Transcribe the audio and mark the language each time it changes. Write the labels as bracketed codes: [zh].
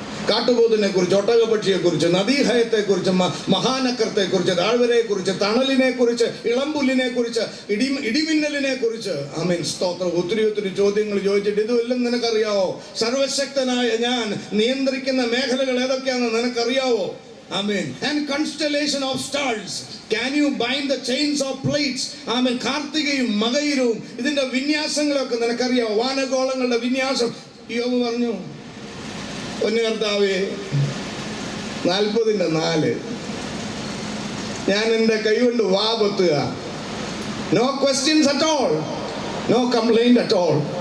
[ml] കാട്ടുപോത്തിനെ കുറിച്ച്, ഒട്ടകപക്ഷിയെ കുറിച്ച്, നദീഹയത്തെ കുറിച്ച്, മഹാനക്കരത്തെ കുറിച്ച്, താഴ്വരയെ കുറിച്ച്, തണലിനെ കുറിച്ച്, ഇളംപുല്ലിനെ കുറിച്ച്, ഇടിമിന്നലിനെ കുറിച്ച്. ആമേൻ. സ്തോത്രം. ഒത്തിരി ചോദ്യങ്ങൾ ചോദിച്ചിട്ട് ഇതുമെല്ലാം നിനക്കറിയാവോ? സർവശക്തനായ ഞാൻ നിയന്ത്രിക്കുന്ന മേഖലകൾ ഏതൊക്കെയാണെന്ന് നിനക്കറിയാവോ? [en] Amen. And constellation of stars. Can you bind the chains of plates? Amen. [ml] കാർത്തികയും മകയിരവും ഇതിന്റെ വിന്യാസങ്ങളൊക്കെ നിനക്കറിയാവോ? വാനഗോളങ്ങളുടെ വിന്യാസം. യോബ് പറഞ്ഞു, പൊന്നു കർത്താവേ, 40:4 ഞാൻ എൻ്റെ കൈ കൊണ്ട് വാ പൊത്തുക. [en] No questions at all, no complaint at all.